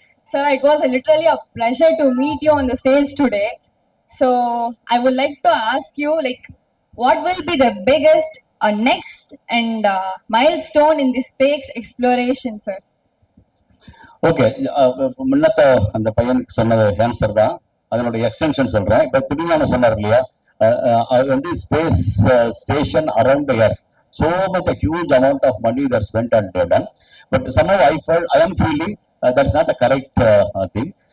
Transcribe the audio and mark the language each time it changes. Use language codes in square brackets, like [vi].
[en] Sir, it was literally a pleasure to meet you on the stage today. So I would like to ask you, like, what will be the biggest next and milestone in this space exploration, sir? [ta] Okay, முன்னத்த அந்த பையனுக்கு சொன்னது answer தான். அதனுடைய extension சொல்றேன். இப்ப திருஞான சொன்னார் இல்லையா, அது வந்து [en] Space station around the earth. So much a huge amount of money that's spent and done. But somehow I am feeling that's not the correct thing.